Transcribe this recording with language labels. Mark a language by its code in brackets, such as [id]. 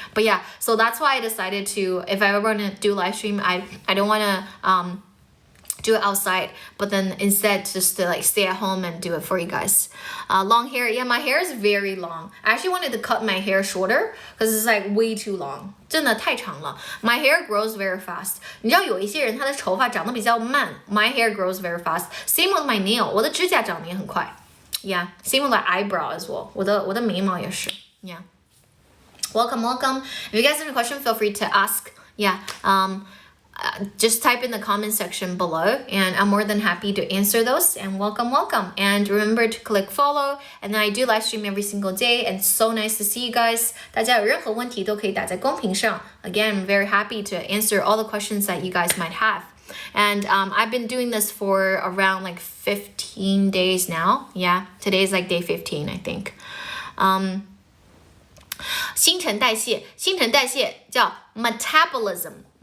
[en] But yeah, so that's why I decided to, if I ever want to do live stream, I don't want to do it outside, but then instead just to like stay at home and do it for you guys. Long hair, my hair is very long. I actually wanted to cut my hair shorter because it's like way too long. [zh] 真的太长了. [en] My hair grows very fast. [zh] 你知道有一些人他的头发长得比较慢. [en] My hair grows very fast. Same with my nail. [zh] 我的指甲长得也很快. [en] Yeah. Same with my eyebrow as well. [zh] 我的眉毛也是. [en] Yeah. Welcome. If you guys have any question, feel free to ask. Yeah. Just type in the comment section below and I'm more than happy to answer those. And welcome. And remember to click follow. And then I do live stream every single day. And so nice to see you guys. [zh] 大家有任何问题都可以打在公屏上. [en] Again, I'm very happy to answer all the questions that you guys might have. And I've been doing this for around like 15 days now. Yeah, today's like day 15, I think. [zh] 新陈代谢叫 metabolism.